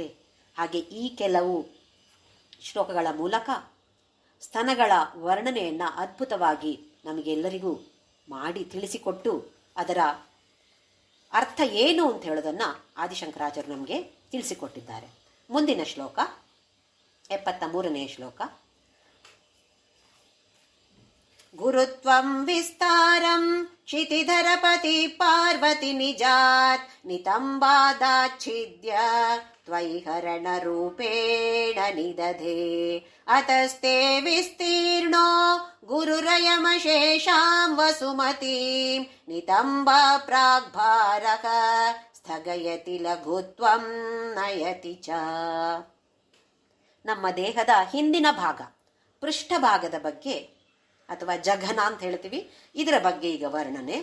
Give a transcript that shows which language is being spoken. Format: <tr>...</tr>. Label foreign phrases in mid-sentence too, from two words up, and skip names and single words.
<kn>ಹಾಗೆ ಈ ಕೆಲವು ಶ್ಲೋಕಗಳ ಮೂಲಕ ಸ್ತನಗಳ ವರ್ಣನೆಯನ್ನು ಅದ್ಭುತವಾಗಿ ನಮಗೆಲ್ಲರಿಗೂ ಮಾಡಿ ತಿಳಿಸಿಕೊಟ್ಟು ಅದರ ಅರ್ಥ ಏನು ಅಂತ ಹೇಳೋದನ್ನು ಆದಿಶಂಕರಾಚಾರ್ಯರು ನಮಗೆ ತಿಳಿಸಿಕೊಟ್ಟಿದ್ದಾರೆ. ಮುಂದಿನ ಶ್ಲೋಕ 73ನೇ ಶ್ಲೋಕ.</kn> <sa>ಗುರುತ್ವಂ ವಿಸ್ತಾರಂ ಕ್ಷಿತಿಧರಪತಿ ಪಾರ್ವತಿ ನಿಜಾತ್ ನಿತಂಬಾದಾಚ್ಛಿದ್ಯ ತ್ವಯಿ ಹರಣ ರೂಪೇಣ ನಿದಧೆ ಅತಸ್ತೆ ವಿಸ್ತೀರ್ಣೋ ಗುರುರಯಮಶೇಷಾಂ ವಸುಮತೀಂ ನಿತಂಬ ಪ್ರಾಗ್ಭಾರಕ ಸ್ಥಗಯತಿ ಲಘುತ್ವಂ ನಯತಿ ಚ.</sa> <kn>ನಮ್ಮ ದೇಹದ ಹಿಂದಿನ ಭಾಗ, ಪೃಷ್ಠಭಾಗದ ಬಗ್ಗೆ ಅಥವಾ ಜಘನ ಅಂತ ಹೇಳ್ತೀವಿ, ಇದರ ಬಗ್ಗೆ ಈಗ ವರ್ಣನೆ.</kn>